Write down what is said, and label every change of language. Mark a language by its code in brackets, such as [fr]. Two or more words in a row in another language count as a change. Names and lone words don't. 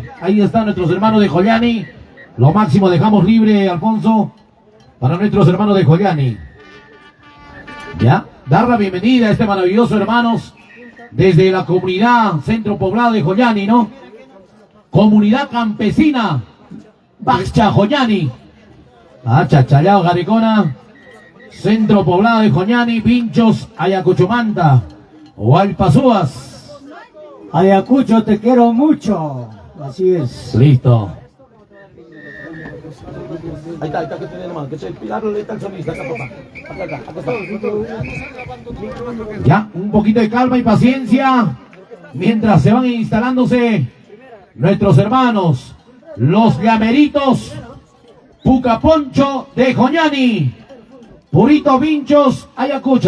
[es] Ahí están nuestros hermanos de Joñani. Lo máximo dejamos libre, Alfonso, para nuestros hermanos de Joñani. Ya, dar la bienvenida a este maravilloso hermanos desde la comunidad centro poblado de Joñani, ¿no? Comunidad campesina Baxcha Joñani. Chachayao Garicona, centro poblado de Joñani, Pinchos, Ayacuchumanta, Hualpazúas. Ayacucho, te quiero mucho. Así es. Listo. Ahí está, que tiene nomás, que te ahí está el sonista, acá, papá. Acá está. Ya, un poquito de calma y paciencia mientras se van instalándose nuestros hermanos, los llameritos Pucaponcho de Joñani, Purito Vinchos Ayacucho.